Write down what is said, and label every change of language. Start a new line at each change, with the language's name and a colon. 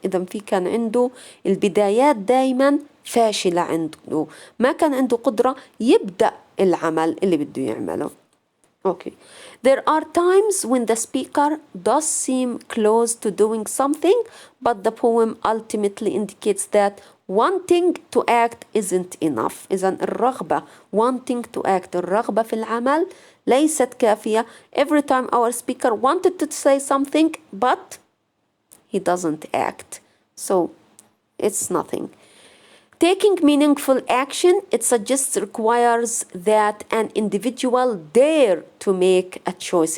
Arabic: إذا في كان عنده البدايات دايما فاشلة عنده, ما كان عنده قدرة يبدأ العمل اللي بده يعمله.
English: Okay. There are times when the speaker does seem close to doing something, but the poem ultimately indicates that wanting to act isn't enough.
Arabic: إذن الرغبة,
English: wanting to act,
Arabic: الرغبة في العمل ليست كافية.
English: Every time our speaker wanted to say something, but he doesn't act. So it's nothing. Taking meaningful action, it suggests requires that an individual dare to make a choice.